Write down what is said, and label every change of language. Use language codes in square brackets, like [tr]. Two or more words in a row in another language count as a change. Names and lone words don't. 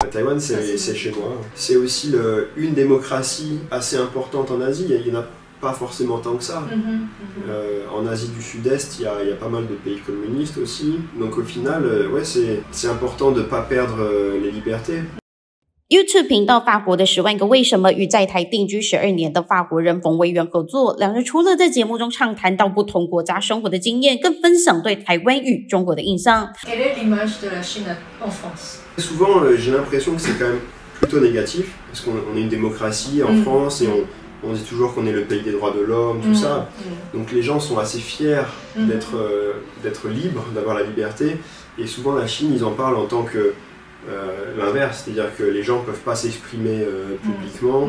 [fr] Taïwan, c'est chez moi. C'est aussi une démocratie assez importante en Asie. Il n'y en a pas forcément tant que ça. En Asie du Sud-Est, il y a pas mal de pays communistes aussi. Donc au final, ouais, c'est important de ne pas perdre les libertés. [zh] YouTube 频道法国的10万个为什么与在台定居12年的法国人冯维元合作，两人除了在节目中畅谈到不同国家生活的经验，更分享对台湾与中国的印象。 [fr] Quelle est l'image de la Chine en France? Souvent, j'ai l'impression que c'est quand même plutôt négatif, parce qu'on est une démocratie en France et on dit toujours qu'on est le pays des droits de l'homme, tout ça. Donc les gens sont assez fiers d'être libres, d'avoir la liberté. Et souvent la Chine, ils en parlent en tant que l'inverse, c'est-à-dire que les gens ne peuvent pas s'exprimer publiquement.